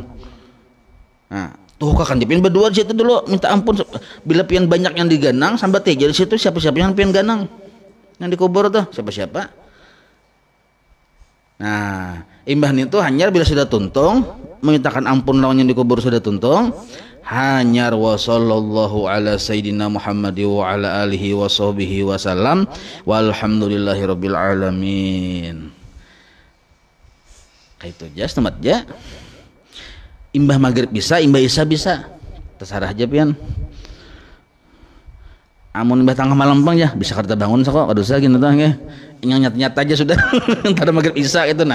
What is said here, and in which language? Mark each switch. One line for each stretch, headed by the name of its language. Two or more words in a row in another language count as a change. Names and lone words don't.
Banjar: Nah, tuh kan pian berdua di situ dulu minta ampun. Bila pian banyak yang diganang sampai teh di situ siapa-siapa yang pian ganang yang dikubur tuh siapa-siapa. Nah, imbah itu hanya bila sudah tuntung memintakan ampun lawan yang dikubur sudah tuntung, hanyar
Arabic: وصلى الله على سيدنا محمد وعلى آله وصحبه وسلم والحمد لله رب العالمين.
Banjar: Kayak itu aja temat aja. Imbah maghrib bisa, imbah isya bisa, terserah aja pian. Amun imbah tengah malam bang ya bisa kerja bangun kok kada usah gitu tah nggih. Nyat-nyat aja sudah. Entar maghrib isya itu nah.